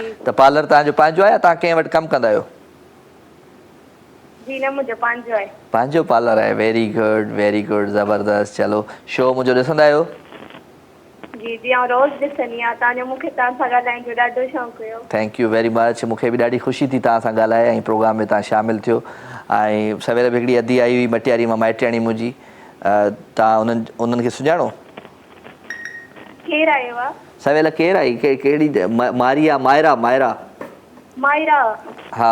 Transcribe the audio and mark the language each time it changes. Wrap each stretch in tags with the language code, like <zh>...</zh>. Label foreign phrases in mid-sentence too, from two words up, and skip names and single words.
<sd>त पार्लर तव्हांजो पंहिंजो आहे या तव्हां कंहिं वटि कमु कंदा आहियो? जी, न मुंहिंजो पंहिंजो आहे। पंहिंजो पार्लर आहे,</sd> <en>very good</en> <sd>ज़बरदस्त। चलो शो मुंहिंजो ॾिसंदा आहियो? जी जी, आउं रोज़ ॾिसंदी आहियां तव्हांजो, मूंखे तव्हां सां ॻाल्हाइण जो ॾाढो शौक़ु हुयो।</sd> <en>thank you very much,</en> <sd>मूंखे बि ॾाढी ख़ुशी थी तव्हां सां ॻाल्हाए ऐं प्रोग्राम में तव्हां शामिलु थियो। ऐं सवेल बि हिकिड़ी अदी आई हुई मटियारी मां, माइटियाणी मुंहिंजी, तव्हां उन्हनि खे सुञाणो? केरु आयो आहे? सवेल केरु आई? कहिड़ी मारिया? मायरा? हा,</sd>